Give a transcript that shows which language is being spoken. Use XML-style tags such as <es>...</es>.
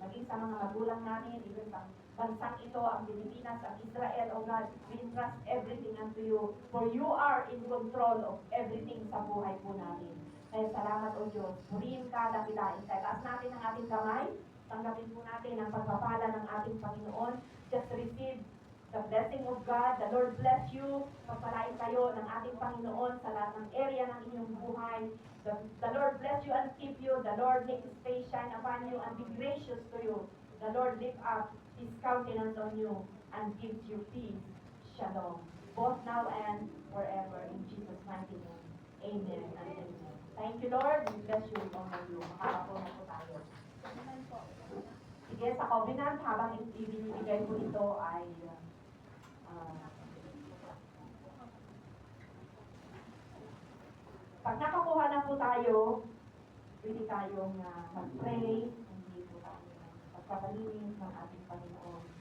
<tl>Maging sa mga magulang namin,</tl> <en>even</en> <tl>sa bansang ito, ang Pilipinas, ang Israel,</tl> <en>O God, we entrust everything unto you, for you are in control of everything</en> <tl>sa buhay po namin. Kaya salamat, O Diyos. Purihin ka, dakilain ka. Taas natin ang ating kamay. Tanggapin po natin ang pagpapala ng ating Panginoon.</tl> <en>Just receive the blessing of God. The Lord bless you.</en> <tl>Pagpalain kayo ng ating Panginoon sa lahat ng area ng inyong buhay.</tl> <en>The Lord bless you and keep you. The Lord make His face shine upon you and be gracious to you. The Lord lift up His countenance on you and gives you peace. Shalom. Both now and forever. In Jesus' mighty name. Amen and amen. Thank you, Lord. We bless you with all of you.</en> <tl>Makakapo na po tayo. Sige, sa covenant, habang ibinibigay po ito ay pag nakakuha na po tayo, pwede tayong mag-pray, hindi po tayo pagpapalinis ng ating Panginoon.</tl>